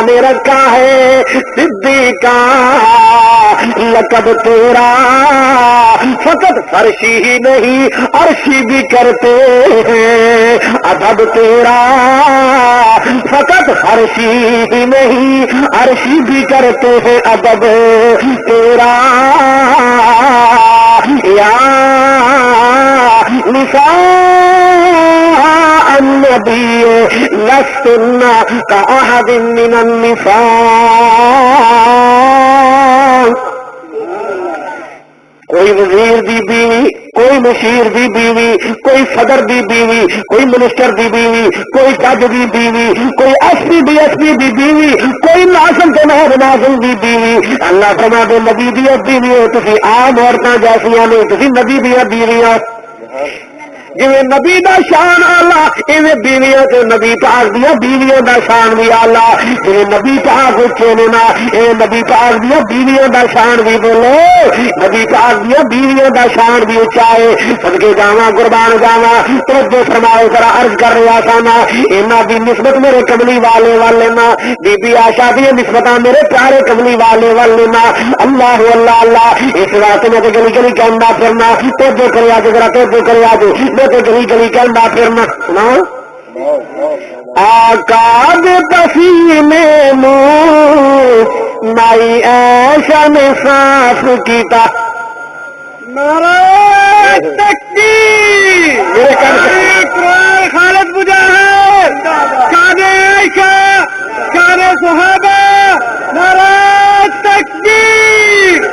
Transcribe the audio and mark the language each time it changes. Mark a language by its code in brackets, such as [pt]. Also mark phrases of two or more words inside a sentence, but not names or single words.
[ur] نے رکھا ہے صدیقہ لقب تیرا، فقط فرشی ہی نہیں عرشی بھی کرتے ہیں، ادب تیرا فقط فرشی ہی نہیں عرشی بھی کرتے ہیں، ادب تیرا [ar] یا نساء النبی لستن کأحد من النساء۔ [pa] کوئی وزیر دی بیوی، کوئی مشیر دی بیوی، کوئی صدر دی بیوی، کوئی منسٹر دی بیوی، کوئی جج دی بیوی، کوئی ایس پی ڈی ایس پی دی بیوی، کوئی ناظم تے مہر ناظم دی بیوی، اللہ فرما دے نبی دی بیوی ہو تسی عام عورتاں جیسیاں نہیں، تسی نبی دی بیویاں۔ جی نبی دا شان آلہ ایویں بیویاں تے نبی پاک دیا بیویاں دا شان بھی آلہ، جی نبی پاک اچھے نے نا اے نبی پاک دیا بیویاں دا شان بھی بولو، نبی پاک دیا بیویاں دا شان بھی اچھا ہے۔ صدقے جاواں قربان جاواں، توجہ فرماؤ ذرا عرض کر رہا تھا نا انہاں دی نسبت میرے کملی والے نا، بی بی عائشہ دی نسبتاں میرے پیارے کملی والے نا، اللہ اللہ اللہ، اس واسطے میں گلی گلی کہندا پھرنا، توجہ کریا جے ذرا توجہ کریا جے تو گلی گلی کہندا پھرنا سنا آقا دے پسینے منہ مائی عائشہ نے صاف کیتا، نعرہ تکبیر، میرے خالد مجاہد، شان عائشہ، شان صحابہ، نعرہ تکبیر۔